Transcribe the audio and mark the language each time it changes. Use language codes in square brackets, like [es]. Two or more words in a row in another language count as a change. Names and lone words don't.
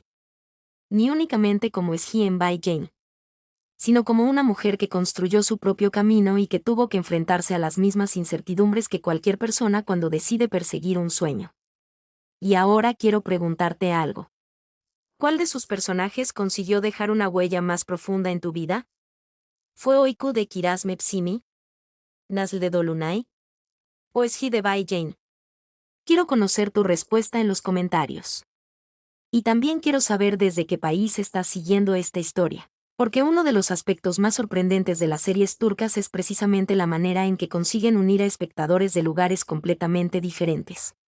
[es] Ni únicamente como Özge en Bay Jane. Sino como una mujer que construyó su propio camino y que tuvo que enfrentarse a las mismas incertidumbres que cualquier persona cuando decide perseguir un sueño. Y ahora quiero preguntarte algo. ¿Cuál de sus personajes consiguió dejar una huella más profunda en tu vida? ¿Fue Öykü de Kiraz Mevsimi? ¿Nazlı Dolunay? ¿O Özge de Bay Jane? Quiero conocer tu respuesta en los comentarios. Y también quiero saber desde qué país estás siguiendo esta historia. Porque uno de los aspectos más sorprendentes de las series turcas es precisamente la manera en que consiguen unir a espectadores de lugares completamente diferentes.